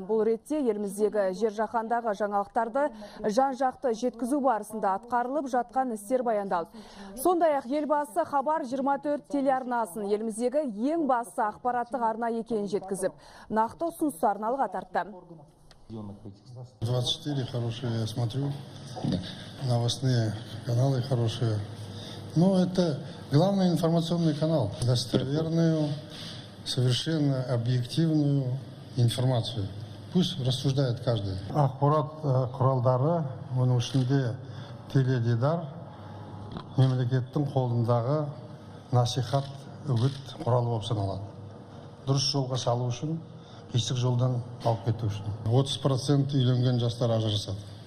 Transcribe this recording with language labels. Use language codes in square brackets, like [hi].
[kk] Бұл ретте еліміздегі жер жаһандағы жаңалықтарды жан-жақты жеткізу барысында атқарылып жатқан істер баяндалды. Сондай-ақ елбасы Хабар 24 телеарнасын еліміздегі ең басты ақпараттық арна екенін жеткізіп, нақты ұсыныстарын алға тартты. [ru] 24 хорошие, я смотрю, новостные каналы хорошие. Но это главный информационный канал, достоверную, совершенно объективную информацию. Пусть рассуждает каждый. [kk] Ақпарат құралдары, оның ішінде теледидар, мемлекеттің қолындағы насихат, үгіт құралы болып саналады. Дұрыс жолға салу үшін, қисық жолдан алып кету үшін. 30% үйленген жастар ажырасады.